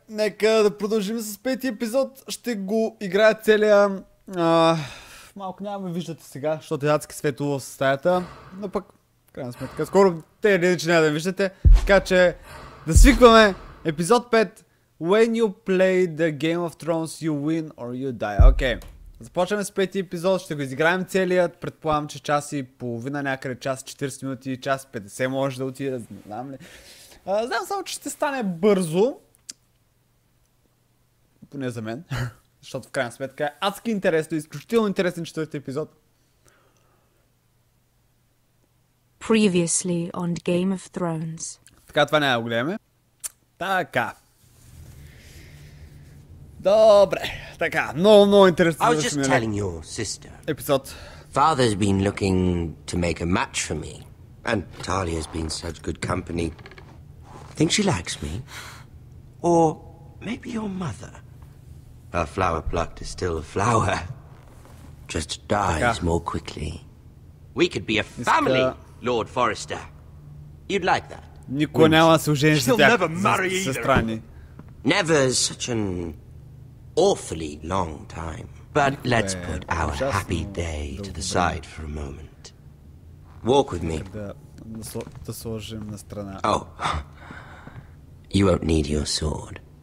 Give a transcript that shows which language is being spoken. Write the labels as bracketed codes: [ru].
[bg] Нека да продължим с пети епизод. Ще го играя целия... малко няма ме виждате сега, защото е адски светло в стаята. Но пък, крайна сметка, скоро те или че няма да виждате. Така че, да свикваме епизод 5. [en] When you play the Game of Thrones, you win or you die. [bg] Окей. Започваме с пети епизод, ще го изиграем целият. Предполагам, че час и половина, някъде час 40 минути, час 50 може да отиде, не знам ли. Знам само, че ще стане бързо. Поне за мен. Защото в крайна сметка е адски интересно, изключително интересен четвърти епизод. [en] Previously on Game of Thrones. [bg] Така, това няма да го гледаме. Така. Добре. Така, много интересно. [en] I was just telling your sister. [bg] Епизод. [en] Father's been looking to make a match for me. And Talia's been such good company. Think she likes me? Or maybe your mother? A flower plucked is still a flower. Just dies more quickly. We could be a family, Lord Forrester. You'd like that? [bg] Никога няма да се ожениш за тях, сестрани. [en] Never is such an awfully long time. But let's put our happy day to the side for a moment. Walk with me. [bg] Да сложим на страна. [en] Oh. You won't need your sword.